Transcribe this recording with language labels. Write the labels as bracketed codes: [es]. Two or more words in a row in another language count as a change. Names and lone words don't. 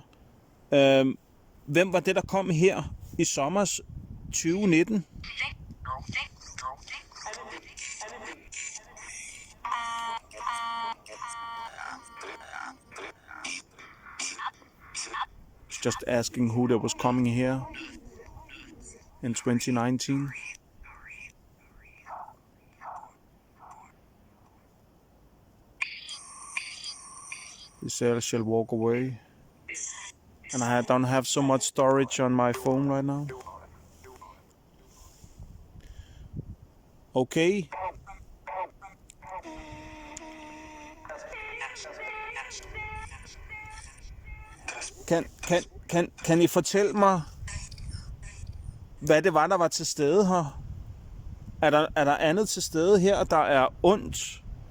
[da] Hvem var det, der kom her i sommers 2019? [en] Just asking who there was coming here in 2019. He said I shall walk away. And I don't have so much storage on my phone right now. Okay. [da] Kan I fortælle mig, hvad det var, der var til stede her? Er der andet til stede her, der er ondt?